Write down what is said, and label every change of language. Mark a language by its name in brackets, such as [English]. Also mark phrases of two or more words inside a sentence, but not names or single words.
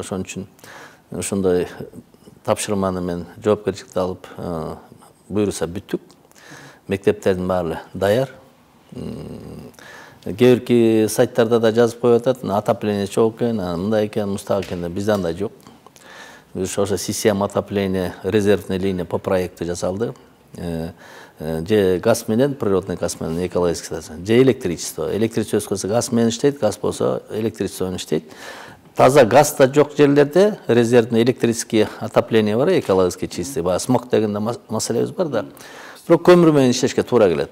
[Kyrgyz] Ошон үчүн ошондой тапшырманы мен жоопкерчиликти алып буйруса бүттүк. Мектептердин баары даяр. Кээ сайттарда да жазып коюп атат, отопление чок экен, мындай экен, мустак экен, бизде андай жок. [Russian] Ошо система отопления, резервный линия по проекту жасалды. [Kyrgyz] Же газ менен, [Russian] природный газ [Kyrgyz] менен, экологический, же электричество. Электричество болсо газ менен иштейт, газ болсо электричество менен иштейт. Таза газ да жок жерлерде [Russian] резервный электрический отопление [Kyrgyz] бар, [Russian] экологический чистый. [Kyrgyz] Смог дегенде маселебиз бар да. Бирок көмүр менен иштешке туура келет.